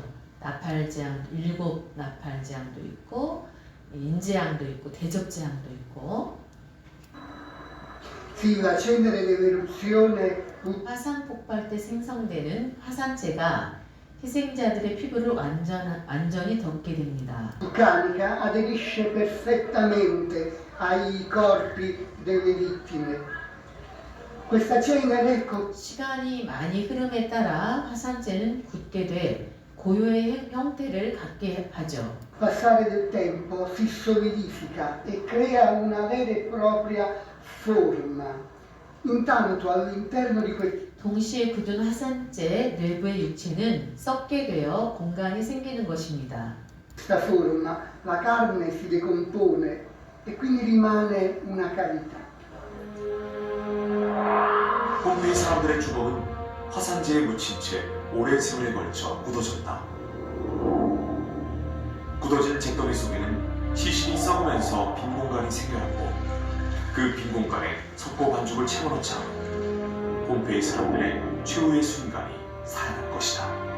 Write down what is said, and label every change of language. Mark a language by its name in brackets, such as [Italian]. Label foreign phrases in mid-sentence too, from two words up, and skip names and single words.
[Korean] 나팔재앙, 7 나팔재앙도 있고 인재앙도 있고 대접재앙도 있고 화산 폭발 때 생성되는 화산재가 희생자들의 피부를 완전히 덮게 됩니다. [Italian] vulcanica aderisce perfettamente ai corpi delle vittime. Questa cenere [Korean] 시간이 많이 흐름에 따라 화산재는 굳게 돼 고유의 형태를 갖게 하죠. [Italian] passare del tempo si solidifica e crea una vera e propria forma. Intanto all'interno di [Korean] 동시에 굳은 화산재 내부의 육체는 썩게 되어 공간이 생기는 것입니다. [Italian] questa forma la carne si decompone e quindi rimane una cavità. [Korean] 폼페이 사람들의 주먹은 화산재에 묻힌 채 오랜 세월에 걸쳐 굳어졌다. 굳어진 잿더미 속에는 시신이 썩으면서 빈 공간이 생겨났고 그 빈 공간에 석고 반죽을 채워넣자 폼페이 사람들의 최후의 순간이 살아날 것이다.